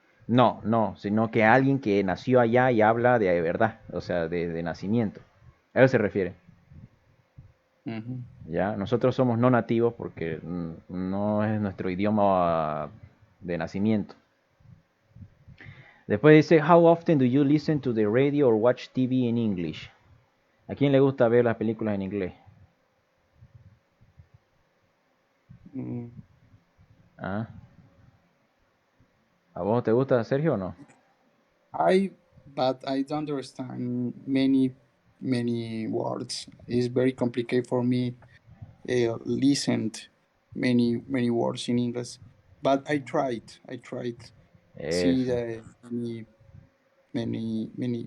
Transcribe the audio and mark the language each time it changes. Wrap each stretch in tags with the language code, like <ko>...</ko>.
<es>No, sino que alguien que nació allá y habla de verdad, o sea, de nacimiento. A eso se refiere. ¿Ya? Nosotros somos no nativos porque no es nuestro idioma de nacimiento. Después dice,</es> <en>how often do you listen to the radio or watch TV in English?</en> <es>¿A quién le gusta ver las películas en inglés? ¿Ah? ¿A vos te gusta, Sergio, o no?</es> <en>But I don't understand many words. It's very complicated for me listen many words in English. But I tried. See the many.</en>